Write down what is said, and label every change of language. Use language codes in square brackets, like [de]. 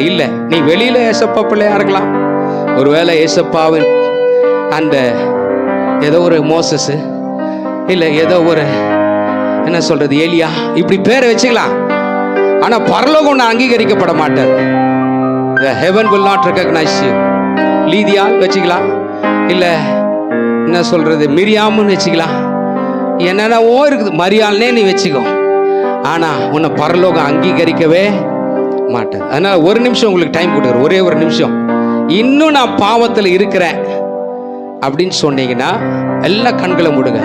[ta] இல்ல, நீ வெளியில ஏசப்பா பிள்ளையா இருக்கலாம். ஒருவேளை ஏசப்பாவின் அந்த ஏதோ ஒரு மோசஸ், இல்ல ஏதோ ஒரு என்ன சொல்றது ஏலியா, இப்படி பேரை வச்சுக்கலாம். ஆனா பரலோகம் ஒன்று அங்கீகரிக்கப்பட மாட்டார். [en] The heaven will not recognize you. [ta] லீதியால் வச்சுக்கலாம், இல்ல என்ன சொல்றது மிரியாம்னு வச்சுக்கலாம், என்னென்னவோ இருக்குது, மரியாள்னே நீ வச்சுக்கோ. ஆனா உன்னை பரலோகம் அங்கீகரிக்கவே மாட்டேன். அதனால ஒரு நிமிஷம் உங்களுக்கு டைம் கொடுக்குறேன், ஒரே ஒரு நிமிஷம். இன்னும் நான் பாவத்தில் இருக்கிறேன் அப்படின்னு சொன்னீங்கன்னா எல்லா கண்களை மூடுங்க.